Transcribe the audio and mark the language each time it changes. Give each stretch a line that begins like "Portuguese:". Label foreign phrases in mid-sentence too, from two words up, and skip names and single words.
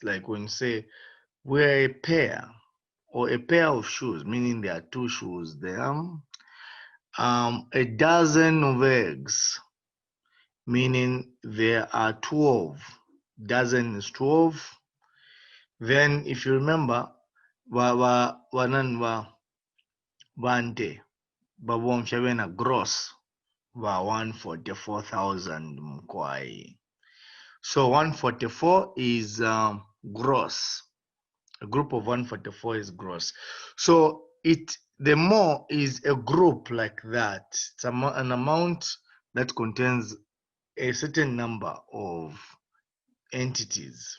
English: Like when you say we're a pair, or a pair of shoes, meaning there are 2 shoes there. A dozen of eggs, meaning there are 12. Dozen is 12. Then if you remember,
Bemba: bante babomfya bena gross ba 144,000 mkwai.
English: So 144 is gross. A group of 144 is gross. So the mole is a group like that. It's an amount that contains a certain number of entities.